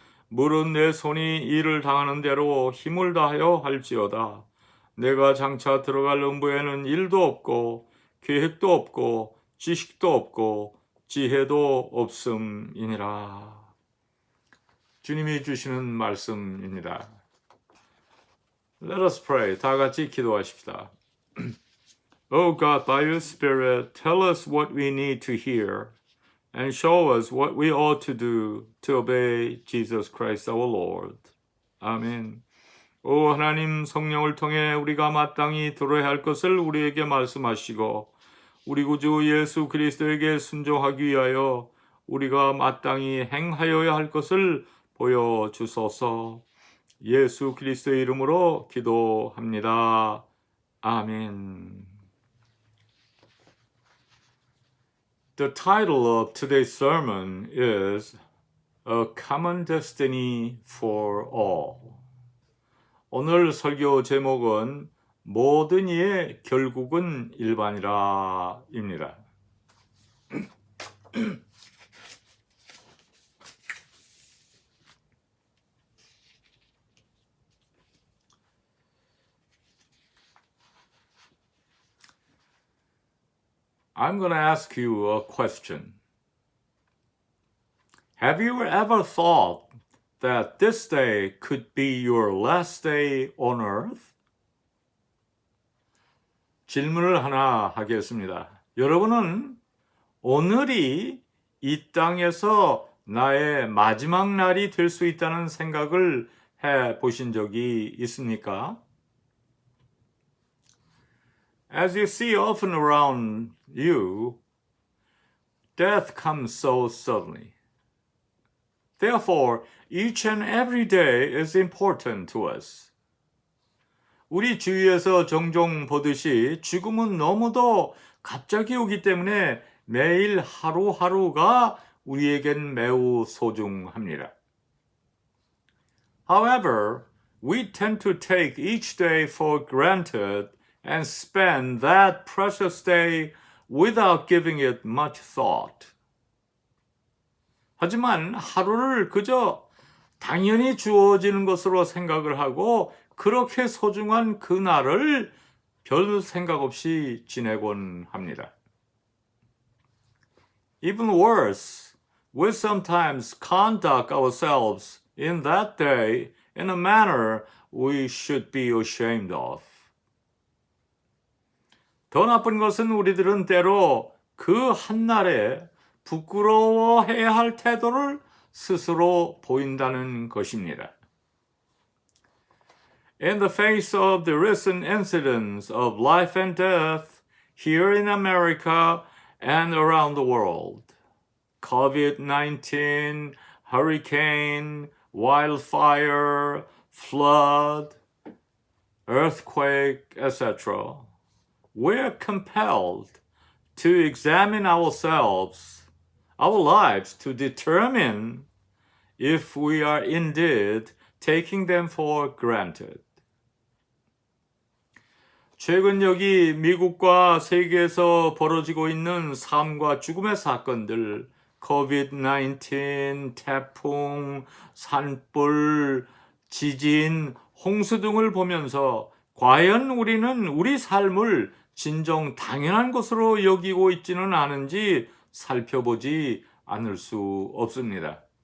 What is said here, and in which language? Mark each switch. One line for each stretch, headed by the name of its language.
Korean: 무릇 내 손이 일을 당하는 대로 힘을 다하여 할지어다. 내가 장차 들어갈 음부에는 일도 없고 계획도 없고 지식도 없고 지혜도 없음이니라. 주님이 주시는 말씀입니다.
English: Let us pray.
Korean: 다 같이 기도하십시다.
English: Oh God, by your Spirit, tell us what we need to hear and show us what we ought to do to obey Jesus Christ our Lord.
Korean: 아멘. 오 하나님, 성령을 통해 우리가 마땅히 들어야 할 것을 우리에게 말씀하시고 우리 구주 예수 그리스도에게 순종하기 위하여 우리가 마땅히 행하여야 할 것을 보여주소서. 예수 그리스도의 이름으로 기도합니다. 아멘.
English: The title of today's sermon is A Common Destiny for All.
Korean: 오늘 설교 제목은 모든 이의 결국은 일반이라 입니다.
English: I'm going to ask you a question. Have you ever thought that this day could be your last day on earth?
Korean: 질문을 하나 하겠습니다. 여러분은 오늘이 이 땅에서 나의 마지막 날이 될 수 있다는 생각을 해 보신 적이 있습니까?
English: As you see often around you, death comes so suddenly. Therefore, each and every day is important to us.
Korean: 우리 주위에서 종종 보듯이 죽음은 너무도 갑자기 오기 때문에 매일 하루하루가 우리에겐 매우 소중합니다.
English: However, we tend to take each day for granted and spend that precious day without giving it much thought.
Korean: 하지만 하루를 그저 당연히 주어지는 것으로 생각을 하고 그렇게 소중한 그날을 별 생각 없이 지내곤 합니다.
English: Even worse, we sometimes conduct ourselves in that day in a manner we should be ashamed of.
Korean: 더 나쁜 것은 우리들은 때로 그 한날에 부끄러워해야 할 태도를 스스로 보인다는 것입니다.
English: In the face of the recent incidents of life and death here in America and around the world, COVID-19, hurricane, wildfire, flood, earthquake, etc., we're compelled to examine ourselves, our lives, to determine if we are indeed taking them for granted.
Korean: 최근 여기 미국과 세계에서 벌어지고 있는 삶과 죽음의 사건들, COVID-19, 태풍, 산불, 지진, 홍수 등을 보면서 과연 우리는 우리 삶을 진정 당연한 것으로 여기고 있지는 않은지 살펴보지 않을 수 없습니다.